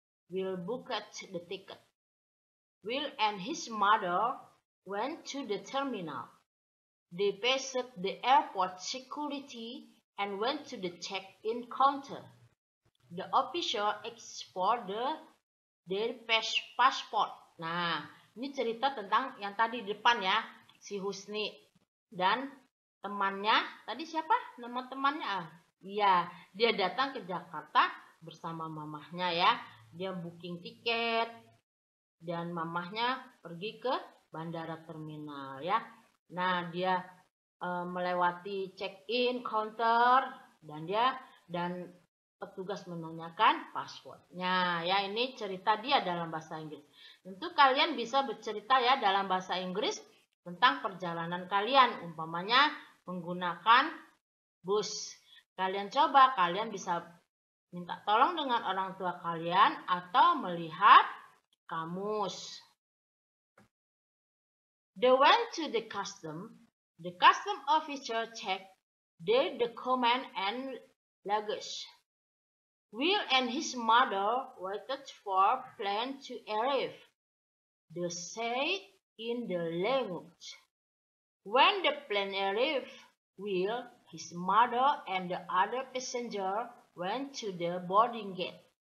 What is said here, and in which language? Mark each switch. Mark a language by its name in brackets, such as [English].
[English] Will booked the ticket. Will and his mother went to the terminal. They passed the airport security and went to the check-in counter. The official asked for their passport. [Indonesian] Nah, ini cerita tentang yang tadi di depan ya, si Husni dan temannya. Tadi siapa nama temannya? Iya, dia datang ke Jakarta bersama mamahnya ya. Dia booking tiket dan mamahnya pergi ke bandara terminal ya. Nah, dia melewati check-in counter dan petugas menanyakan passwordnya ya. Ini cerita dia dalam bahasa Inggris. Tentu kalian bisa bercerita ya dalam bahasa Inggris tentang perjalanan kalian, umpamanya menggunakan bus. Kalian coba, kalian bisa minta tolong dengan orang tua kalian atau melihat kamus. [English] They went to the custom. The custom officer checked their document and luggage. Will and his mother waited for plane to arrive. They said in the language. When the plane arrived, Will, his mother, and the other passenger went to the boarding gate.